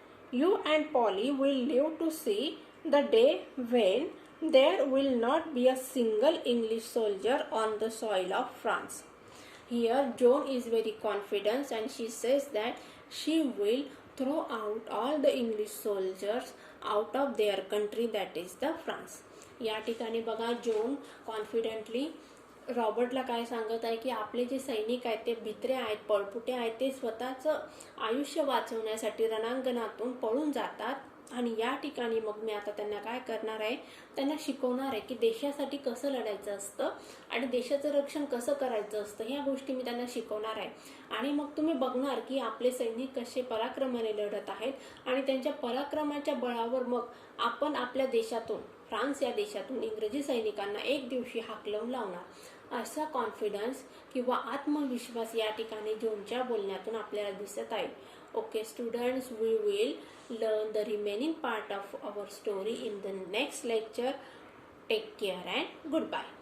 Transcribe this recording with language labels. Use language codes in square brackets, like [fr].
[en] You and Polly will live to see the day when there will not be a single English soldier on the soil of France. Here, Joan is very confident and she says that she will throw out all the English soldiers out of their country, that is the France. [mr] या ठिकाणी बघा Joan confidently रॉबर्टला काय सांगत आहे की आपले जे सैनिक आहेत ते भित्रे आहेत, पळपुटे आहेत, ते स्वतःचं आयुष्य वाचवण्यासाठी रणांगणातून पळून जातात आणि या ठिकाणी मग मी आता त्यांना काय करणार आहे, त्यांना शिकवणार आहे की देशासाठी कसं लढायचं असतं आणि देशाचं रक्षण कसं करायचं असतं, ह्या गोष्टी मी त्यांना शिकवणार आहे. आणि मग तुम्ही बघणार की आपले सैनिक कसे पराक्रमाने लढत आहेत आणि त्यांच्या पराक्रमाच्या बळावर मग आपण आपल्या देशातून, फ्रान्स या देशातून इंग्रजी सैनिकांना एक दिवशी हाकलून लावणार, असा कॉन्फिडन्स किंवा आत्मविश्वास या ठिकाणी जोनच्या बोलण्यातून आपल्याला दिसत आहे. [en] Okay students, we will learn the remaining part of our story in the next lecture. Take care and goodbye.